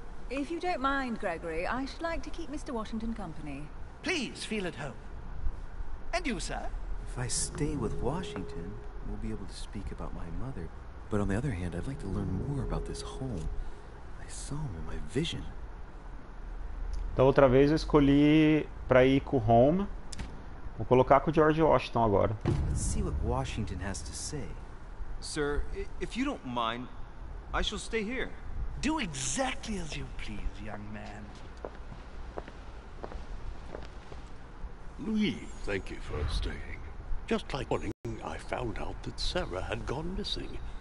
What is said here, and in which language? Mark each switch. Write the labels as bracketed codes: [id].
[en] If you don't mind, Gregory, I should like to keep Mr. Washington company. Please feel at home. And you, sir? If I stay with Washington, we'll be able to speak about my mother. But on the other hand, I'd like to learn more about this home. I saw him in my vision. [pt] Da outra vez eu escolhi para ir com o Home. Vou colocar com o George Washington agora. [en] Let's see what Washington has to say. Sir, if you don't mind, I shall stay here. Do exactly as you please, young man. Louis, thank you for staying. Just like morning, I found out that Sarah had gone missing.